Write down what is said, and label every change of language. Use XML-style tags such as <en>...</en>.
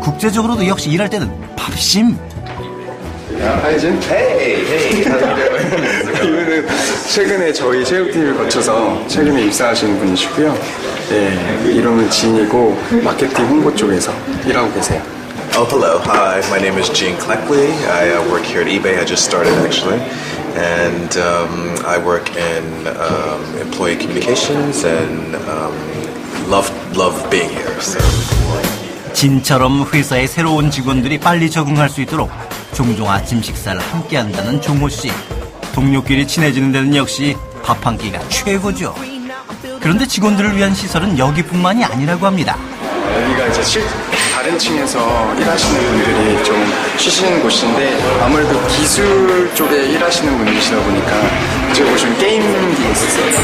<ko>국제적으로도 역시 일할 때는 밥심. 하이진? 이분은 최근에 저희 체육팀을 거쳐서 최근에 입사하신 분이시고요. 네, 이름은 진이고 마케팅 홍보 쪽에서 일하고 계세요.</ko> <en>Oh, hello. Hi, my name is Gene Cleckley. I work here at eBay. I just started actually. And I work in employee communications and love being here. So.</en> <ko>진처럼 회사의 새로운 직원들이 빨리 적응할 수 있도록 종종 아침 식사를 함께 한다는 종호 씨. 동료끼리 친해지는 데는 역시 밥 한 끼가 최고죠. 그런데 직원들을 위한 시설은 여기뿐만이 아니라고 합니다. 여기가 이제 다른 층에서 일하시는 분들이 좀 쉬시는 곳인데 아무래도 기술 쪽에 일하시는 분이시다 보니까 이제 보시면 게임기 있으세요.</ko>